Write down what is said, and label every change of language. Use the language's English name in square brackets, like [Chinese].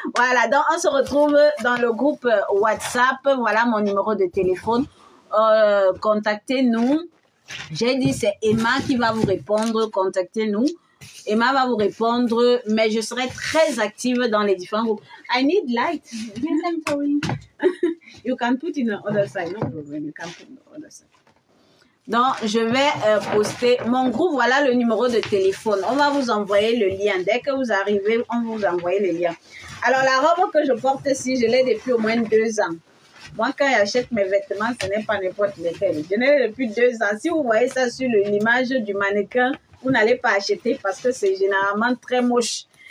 [French] Voilà, donc on se retrouve dans le groupe WhatsApp. Voilà mon numéro de téléphone. contactez-nous. J'ai dit, c'est Emma qui va vous répondre, contactez-nous. Emma va vous répondre, mais je serai très active dans les différents groupes. [English] I need light. Yes, I'm sorry. You can put in the other side. No problem. You can put in the other side. [French] Donc, je vais poster mon groupe. Voilà le numéro de téléphone. On va vous envoyer le lien. Dès que vous arrivez, on va vous envoyer le lien. Alors, la robe que je porte ici, je l'ai depuis au moins 2 ans. Moi, quand j'achète mes vêtements, ce n'est pas n'importe lesquels. Je l'ai depuis 2 ans. Si vous voyez ça sur l'image du mannequin, vous n'allez pas acheter parce que c'est généralement très moche.